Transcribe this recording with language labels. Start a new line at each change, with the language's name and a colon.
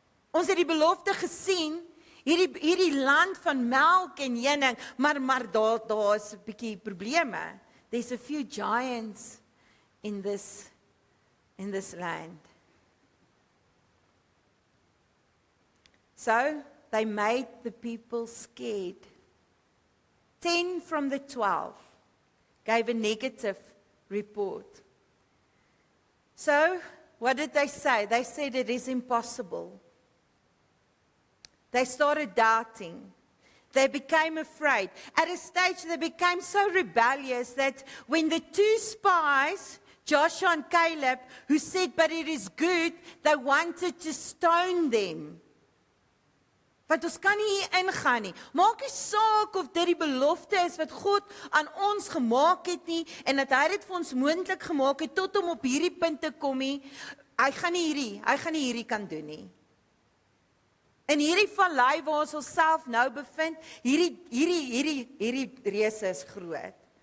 Afrikaans: Ons het die belofte gesien, hierdie land van melk en honing, maar daar is 'n bietjie probleme.
English: There's a few giants in this land. So they made the people scared. 10 from the 12 gave a negative report. So, what did they say? They said it is impossible. They started doubting. They became afraid. At a stage, they became so rebellious that when the 2 spies, Joshua and Caleb, who said, "But it is good," they wanted to stone them.
Afrikaans: Want ons kan nie hier ingaan nie. Maak nie saak of dit die belofte is wat God aan ons gemaak het nie, en dat hy dit vir ons moontlik gemaak het tot om op hierdie punt te kom nie. Hy gaan nie hierdie kan doen nie. In hierdie vallei waar ons onsself nou bevind, hierdie reëse is groot.